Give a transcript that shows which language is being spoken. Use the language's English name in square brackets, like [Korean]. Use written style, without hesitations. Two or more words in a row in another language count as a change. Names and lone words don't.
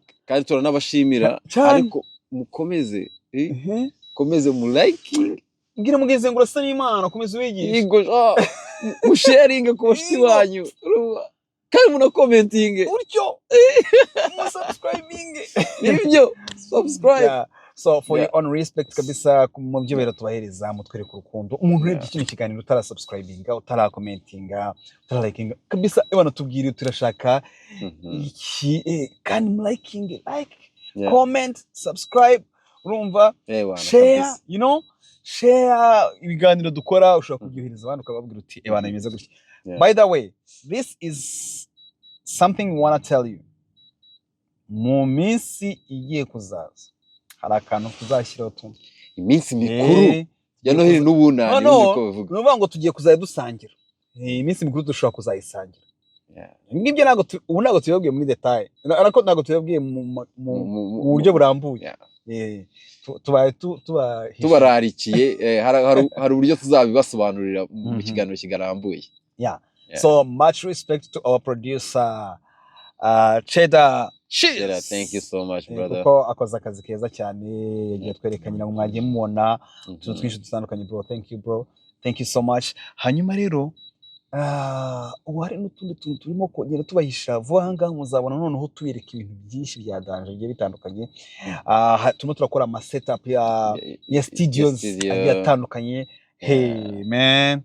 [Kinyarwanda] kandi turanabashimira ariko mukomeze komeze mu liking ngira mugeze ngo urasa n'Imana komeze wigisha yego mu sharing ku bashiti banyu kandi muna commenting uryo mu subscribing nibyo subscribe so [English] for your own respect [Kinyarwanda] kabisa mu byo bera tubahereza mutwereka urukundo umuntu urebye ikintu kiganiro utara subscribing utara commenting utara liking kabisa ebana tubwire turashaka iki kandi mu [English] liking comment subscribe [Kinyarwanda] urumva [English] share you know share [Kinyarwanda] ibiganiro dukora ushobora kubyohereza abantu ukababwira uti ebana imeze gutya [English] by the way this is something we want to tell you [Kinyarwanda] mu minsi igiye kuzaza hari akantu tuzashyiraho tumwe iminsi mikuru ya Noheli n'ubunani niko bavuga nuvuga ngo tugiye kuzaya dusangira iminsi mikuru dushobora kuzayisangira ngibyo ntabwo tubabwiye muri detail ariko ntabwo tubabwiye mu buryo burambuye tubararikiye hari uburyo tuzabibasobanurira mu kiganiro kigarambuye [English] so much respect to our producer Cheddar Cheers. Thank you so much brother [Kinyarwanda] kuko akoze akazi keza cyane yagiye twerekanye ngo mwagiye mubona utuntu twinshi dutandukanye [English] bro thank you bro thank you so much [Kinyarwanda] hanyuma rero ubu hari n'utundi tuntu turimo kongera tubahisha vuba ahangaha muzabona noneho tubereka ibintu byinshi bya danje bigiye bitandukanye turimo turakora ama setup ya studios agiye atandukanye [English] hey man